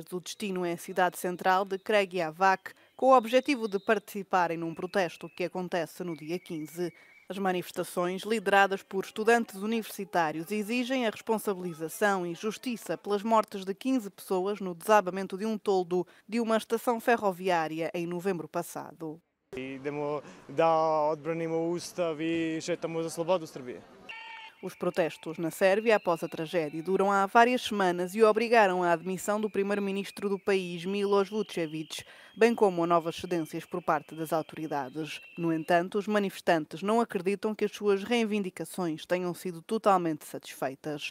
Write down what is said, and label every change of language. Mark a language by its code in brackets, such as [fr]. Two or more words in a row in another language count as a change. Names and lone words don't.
[pt] O destino é a cidade central de Kragujevac, com o objetivo de participarem num protesto que acontece no dia 15. As manifestações, lideradas por estudantes universitários, exigem a responsabilização e justiça pelas mortes de 15 pessoas no desabamento de um toldo de uma estação ferroviária em novembro passado. [sr] Idemo da odbranimo Ustav e šetamo za slobodu Srbije. [pt] Os protestos na Sérvia, após a tragédia, duram há várias semanas e obrigaram à admissão do primeiro-ministro do país, Miloš Vučević, bem como a novas cedências por parte das autoridades. No entanto, os manifestantes não acreditam que as suas reivindicações tenham sido totalmente satisfeitas.